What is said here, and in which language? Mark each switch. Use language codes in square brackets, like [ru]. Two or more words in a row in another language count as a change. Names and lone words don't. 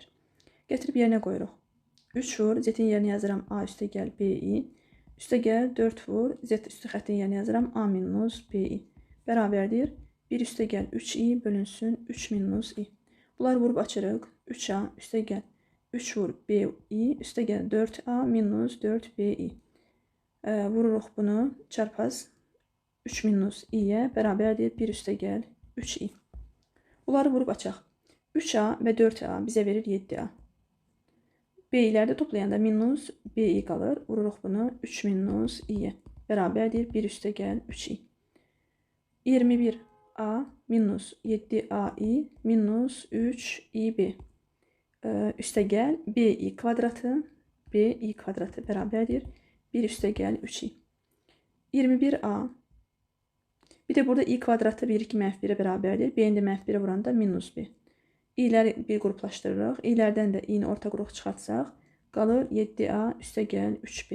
[az] Gətirib yerinə qoyuruq. 3 vur, Z-in yerinə yazıram A üstə gəl B-i, üstə gəl 4 vur, Z üstü xəttin yerinə yazıram A minus B-i. Bərabərdir 1 üstə gəl 3i bölünsün 3 minus i. Bunları vurub açırıq. 3a üstə gəl 3 vur b-i üstə gəl 4a minus 4b-i. Vururuq bunu çarpaz 3 minus i-yə bərabərdir 1 üstə gəl 3i. Bunları vurub açaq. 3a və 4a bizə verir 7a. B-ləri də toplayanda minus b-i qalır. Vururuq bunu 3 minus i-yə bərabərdir 1 üstə gəl 3i. 21a minus 7ai minus 3ib. Üstə gəl b-i kvadratı bərabərdir 1 üstə gəl 3i. 21a bir də burada i kvadratı 1, 2 -1'ə bərabərdir. B-ni də -1'ə vuranda minus b. İ'ləri bir qruplaşdırırıq. İ'lərdən də i'ni orta qrup çıxartsaq qalır 7a üstə gəl 3b.